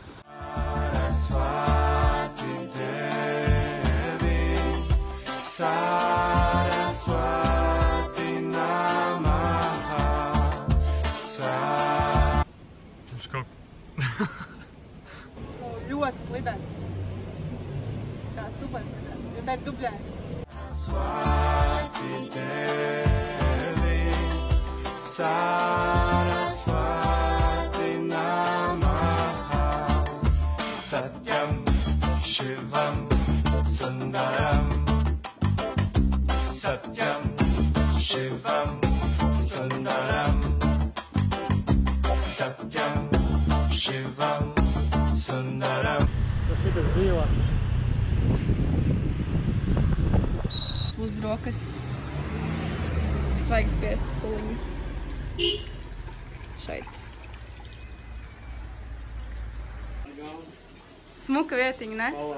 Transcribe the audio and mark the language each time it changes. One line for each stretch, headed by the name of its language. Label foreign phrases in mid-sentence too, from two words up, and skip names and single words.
Latvian: Viņš kaut... Ļoti slidens. Tā super slidens, jo tā ir dubļēns.
Sanskrit: Satyam Shivam Sundaram Satyam Shivam Sundaram Satyam Shivam Sundaram.
Latvian: Tas bija. Būs brokastis. Svaigas piestas suliņas. Šeit. Smuka vietiņa, ne?